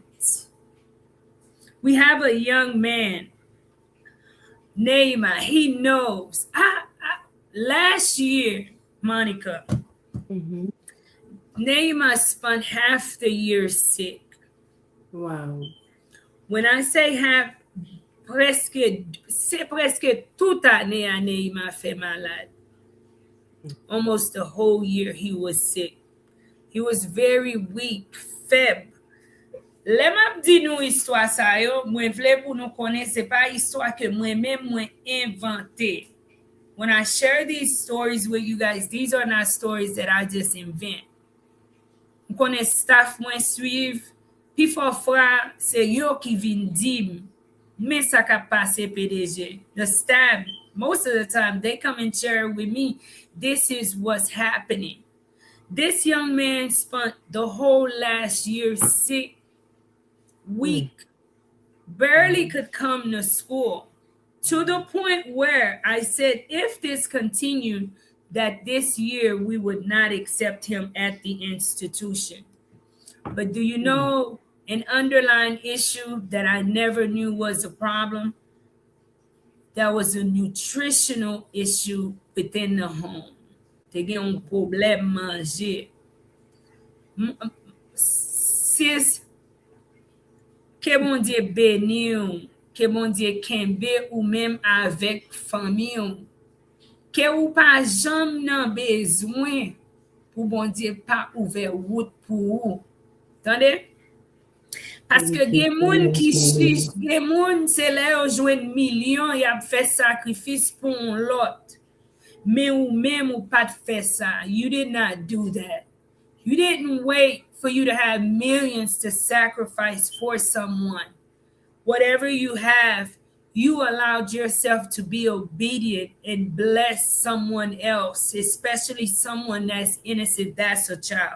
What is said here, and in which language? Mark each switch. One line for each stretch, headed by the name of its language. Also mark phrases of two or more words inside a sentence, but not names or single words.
English: We have a young man, Neymar. He knows. Last year, Monica, Neymar spent half the year sick. Wow. When I say half,
Haitian Creole: c'est presque toute année à Neymar fait malade.
English: Almost the whole year he was sick. He was very weak,
Haitian Creole: faible. Le map di nou histoire sa yo, mwen vle pou nou konnen, se pa histoire ke mwen invente.
English: When I share these stories with you guys, these are not stories that I just invent.
Haitian Creole: Mwen konnen staff mwen suiv, pi fwa se yo ki vin dim, men sa ka pase PDG.
English: The staff, most of the time, they come and share with me, this is what's happening. This young man spent the whole last year sick, weak, barely could come to school, to the point where I said, if this continued, that this year we would not accept him at the institution. But do you know an underlying issue that I never knew was a problem? That was a nutritional issue within the home.
Haitian Creole: Te gen un problème manger. Sis, que bon Dieu béni ou, que bon Dieu kembe ou même avec famille ou, que ou pas jamais nan besoin pour bon Dieu pas ouvert route pour ou. Tendez? Parce que gen moun ki chiche, gen moun se lè ou jwen million, y ap fait sacrifice pour un lot. Mais ou même ou pas de faire ça.
English: You did not do that. You didn't wait for you to have millions to sacrifice for someone. Whatever you have, you allowed yourself to be obedient and bless someone else, especially someone that's innocent, that's a child.